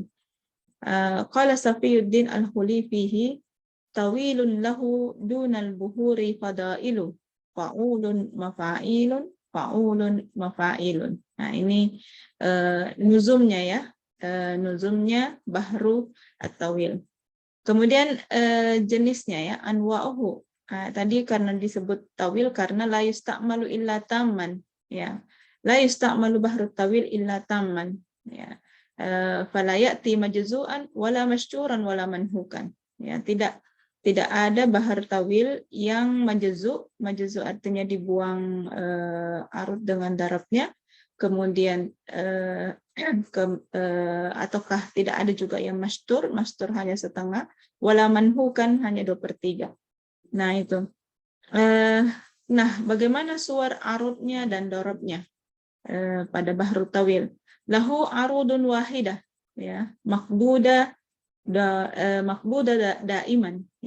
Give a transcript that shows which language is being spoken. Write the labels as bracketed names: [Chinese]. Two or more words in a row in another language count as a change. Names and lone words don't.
[Arabic] قال صفي الدين الحلي فيه طويل له دون البحور فضائل فعولن مفاعيلن فعولن مفاعيلن. [Indonesian] Nah, ini nuzumnya, ya. Nuzumnya [Arabic] بحر الطويل. [Indonesian] Kemudian jenisnya, ya, anwa'uhu. Tadi karena disebut tawil karena [Arabic] لا يستعمل إلا تاما, [Indonesian] ya. [Arabic] لا يستعمل بحر طويل إلا تاما, ya. فلا يأتي مجزوءا ولا مشطورا ولا منهوكا, [Indonesian] ya. Tidak ada bahar tawil yang majzu artinya dibuang arud dengan darabnya, kemudian ataukah tidak ada juga yang mastur hanya setengah, [Arabic] ولا منهوكا [Indonesian] hanya 2/3. Nah, itu. Nah, bagaimana suar arudnya dan darabnya pada bahrut tawil? [Arabic] له عروض واحدة, ya, مقبوضة دائما, ya.